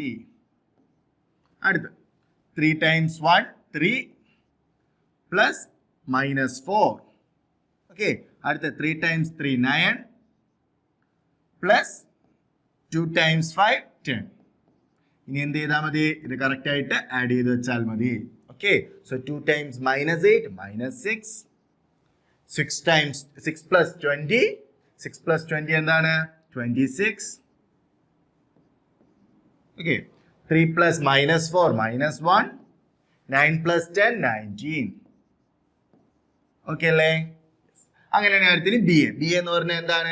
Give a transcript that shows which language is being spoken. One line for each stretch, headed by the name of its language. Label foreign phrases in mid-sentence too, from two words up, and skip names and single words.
English: അടുത്ത് 3 times 1 3 plus minus 4. Okay, അടുത്ത 3 times 3 9 plus 2 times 5 10.
Malayalam: ഇനി എന്ത് ചെയ്താൽ മതി? ഇത് കറക്റ്റ് ആയിട്ട് ആഡ് ചെയ്ത് വെച്ചാൽ മതി.
English: okay, so 2 times minus 8 minus 6. 6 times 6 plus 20. 6 plus 20 എന്താണ്? 26. ഓക്കെ, 3 plus minus 4 minus 1. 9 plus 10 19. ഓക്കെ അല്ലേ?
Malayalam: അങ്ങനെയാണ് കാര്യത്തിന് ബി എന്ന് പറഞ്ഞാൽ എന്താണ്?